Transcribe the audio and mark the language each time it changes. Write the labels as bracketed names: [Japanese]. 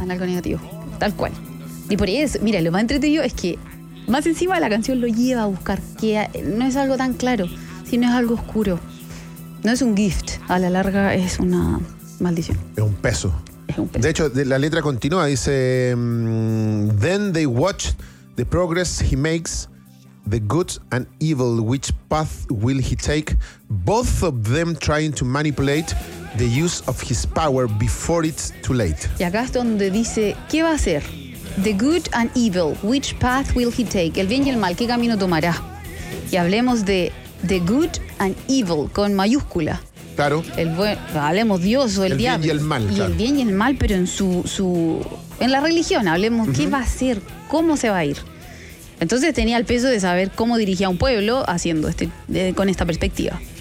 [Spanish] En algo negativo, tal cual. Y por eso, mira, lo más entretenido es que más encima la canción lo lleva a buscar, que no es algo tan claro, sino es algo oscuro. No es un gift, a la larga es una maldición. Es un peso. De hecho, la letra continúa, dice... [English] Then they watch the progress he makes, the good and evil, which path will he take, both of them trying to manipulate the use of his power before it's too late. [Spanish] Y acá es donde dice, ¿qué va a hacer? [English] The good and evil, which path will he take? [Spanish] El bien y el mal, ¿qué camino tomará? Y hablemos de... [English] The good and evil, [Spanish] con mayúscula. Claro. El buen, hablemos Dios o el diablo. El bien y el mal, y claro. El bien y el mal, pero en su en la religión, hablemos qué va a hacer, cómo se va a ir. Entonces tenía el peso de saber cómo dirigía un pueblo haciendo este con esta perspectiva.